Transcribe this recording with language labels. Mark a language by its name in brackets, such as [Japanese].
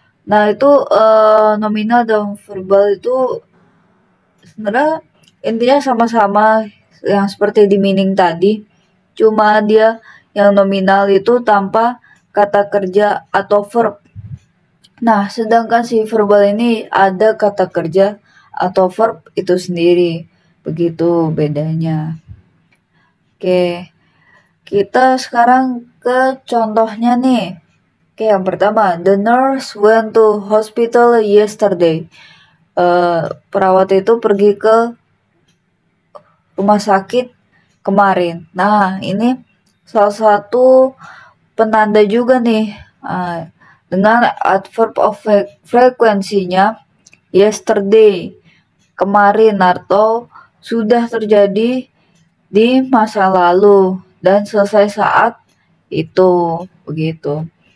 [Indonesian] Nah itu nominal dan verbal itu sebenarnya intinya sama-sama yang seperti di meaning tadi, cuma dia yang nominal itu tanpa kata kerja atau verb. Nah sedangkan si verbal ini ada kata kerja atau verb itu sendiri, begitu bedanya. Oke, kita sekarang ke contohnya nih. [English] Oke, yang pertama, the nurse went to hospital yesterday. [Indonesian] Perawat itu pergi ke rumah sakit kemarin. Nah, ini salah satu penanda juga nih. Dengan adverb of frekuensinya yesterday, kemarin atau sudah terjadi di masa lalu dan selesai saat itu begitu.